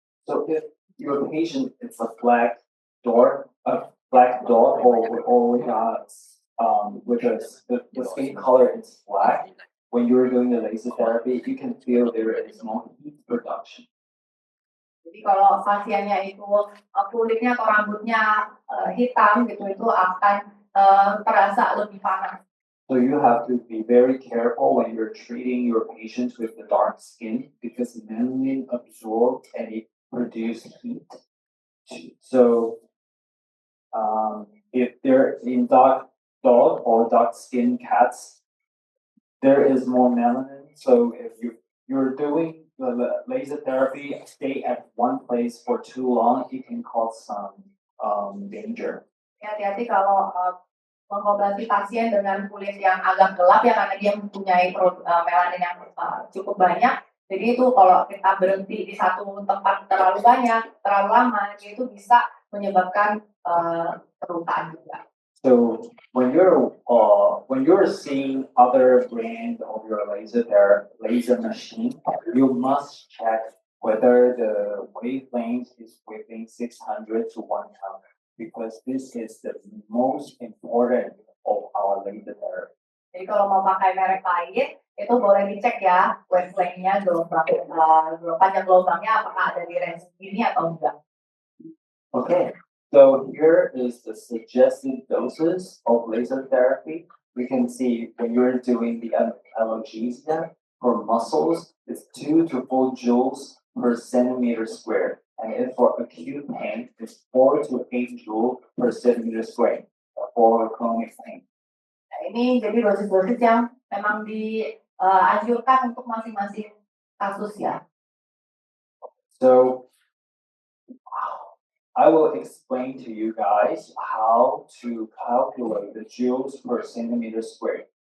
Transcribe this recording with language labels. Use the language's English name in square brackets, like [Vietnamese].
[English] So if your patient is a black dog, or with the skin color is black, when you're doing the laser therapy, you can feel there is more heat production. [Indonesian] Jadi kalau pasiennya itu kulitnya atau rambutnya hitam gitu, itu akan terasa lebih panas. [English] So you have to be very careful when you're treating your patients with the dark skin because melanin absorbs and it produces heat. So if they're in dog or dark skin cats, there is more melanin. So if you're doing the laser therapy, stay at one place for too long, it can cause some danger. [Indonesian] Hati-hati kalau mengobati pasien dengan kulit yang agak gelap ya karena dia mempunyai melanin yang cukup banyak. Jadi itu kalau kita berhenti di satu tempat terlalu banyak, terlalu lama, itu bisa menyebabkan kerutaan juga. [English] So when you're seeing other brand of your laser machine, you must check whether the wavelength is within 600 to 1000 because this is the most important of our laser therapy. [Indonesian] Jadi kalau mau pakai merek lain, itu boleh dicek ya wavelength-nya, panjang gelombangnya apakah ada di range ini atau enggak. [English] Okay. So here is the suggested doses of laser therapy. We can see when you're doing the analgesia for muscles, it's 2 to 4 joules per centimeter square. And if for acute pain, it's 4 to 8 joules per centimeter square for chronic pain. [Indonesian] Nah, ini jadi dosis-dosis yang memang dianjurkan untuk masing-masing kasus ya. [English] So I will explain to you guys how to calculate the joules per centimeter square.